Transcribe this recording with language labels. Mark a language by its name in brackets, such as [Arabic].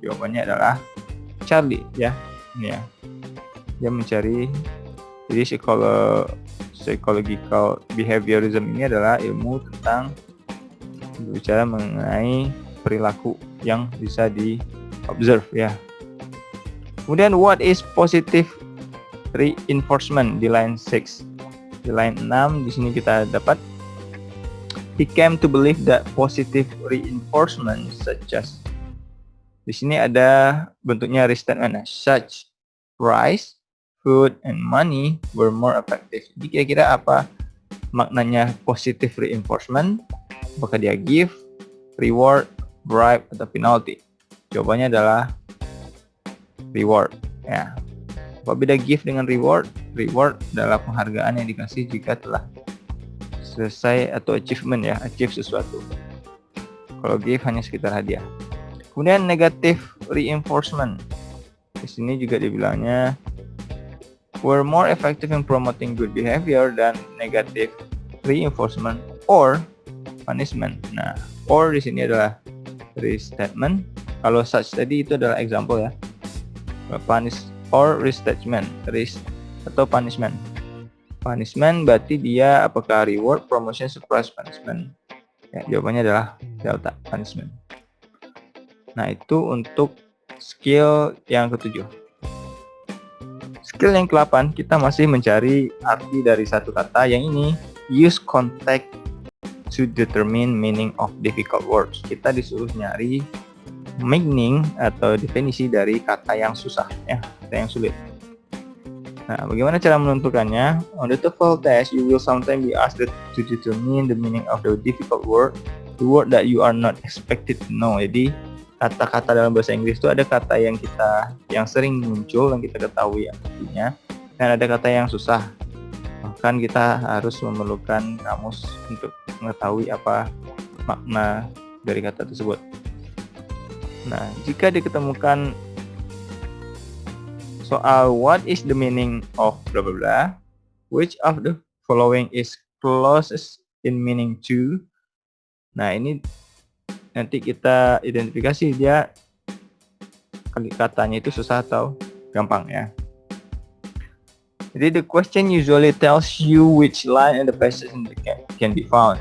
[Indonesian] Jawabannya adalah Charlie, ya. Ini ya. Dia mencari. Jadi psychological behaviorism ini adalah ilmu tentang berbicara mengenai perilaku yang bisa di observe, ya. [English] Kemudian what is positive reinforcement di line 6. [Indonesian] Di line 6 di sini kita dapat [English] he came to believe that positive reinforcement such as, [Indonesian] di sini ada bentuknya restatement, [English] such price, food, and money were more effective. [Indonesian] Jadi kira-kira apa maknanya positive reinforcement? Apakah dia gift, reward, bribe, atau penalty? Jawabannya adalah reward, ya. Apa beda gift dengan reward? Reward adalah penghargaan yang dikasih jika telah selesai atau achievement, ya, achieve sesuatu. Kalau gift hanya sekitar hadiah. Kemudian negative reinforcement. Di sini juga dibilangnya [English] were more effective in promoting good behavior than negative reinforcement or punishment. [Indonesian] Nah, or di sini adalah restatement. Kalau such tadi itu adalah example, ya. [English] Punish or restatement, atau punishment. [Indonesian] Punishment berarti dia apakah reward, promotion, surprise, punishment. Ya, jawabannya adalah delta, punishment. Nah, itu untuk skill yang ke-7. Skill yang ke-8, kita masih mencari arti dari satu kata. Yang ini, [English] use context to determine meaning of difficult words. [Indonesian] Kita disuruh nyari meaning atau definisi dari kata yang susah, ya, kata yang sulit. Nah, bagaimana cara menentukannya? [English] On the TOEFL test, you will sometimes be asked to determine the meaning of the difficult word, the word that you are not expected to know. [Indonesian] Jadi, kata-kata dalam bahasa Inggris itu ada kata yang sering muncul yang kita ketahui artinya, dan ada kata yang susah. Bahkan kita harus memerlukan kamus untuk mengetahui apa makna dari kata tersebut. [English] Nah, [Indonesian] jika diketemukan soal [English] what is the meaning of bla bla bla, which of the following is closest in meaning to. [Indonesian] Nah, ini nanti kita identifikasi dia katanya itu susah atau gampang, ya. [English] Jadi the question usually tells you which line in the passage can be found.